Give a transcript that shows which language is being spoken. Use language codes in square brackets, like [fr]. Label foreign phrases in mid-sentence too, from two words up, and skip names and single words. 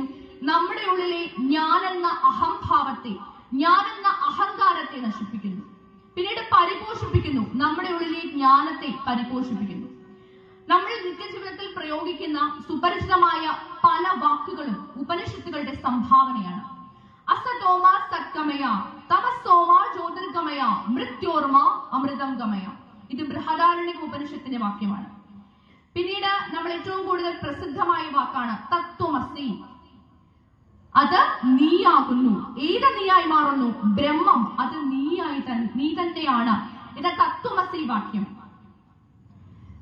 [ml] നമ്മുടെ ഉള്ളിലെ ഞാനെന്ന അഹംഭാവത്തെ, ഞാനെന്ന അഹങ്കാരത്തെ നശിപ്പിക്കുന്നു. പിന്നീട് പരിപോഷിപ്പിക്കുന്നു. നമ്മുടെ ഉള്ളിലെ ജ്ഞാനത്തെ പരിപോഷിപ്പിക്കുന്നു. നമ്മൾ നിത്യജീവിതത്തിൽ പ്രയോഗിക്കുന്ന സുപരിചിതമായ പല വാക്കുകളും ഉപനിഷത്തുകളുടെ സംഭാവനയാണ്. [sa] അസതോമ സത്കമയ, തമസോമ ജ്യോതിർഗമയ, മൃത്യോർമ അമൃതം ഗമയ. [ml] ഇത് ബൃഹദാരണ്യക ഉപനിഷത്തിന്റെ വാക്യമാണ്. പിന്നീട് നമ്മൾ ഏറ്റവും കൂടുതൽ പ്രസിദ്ധമായ വാക്കാണ് തത്വമസി. അത് നീയാകുന്നു. ഏത് നീയായി മാറുന്നു? ബ്രഹ്മം. അത് നീ തന്നെയാണ്. ഇത് തത്വമസി വാക്യം.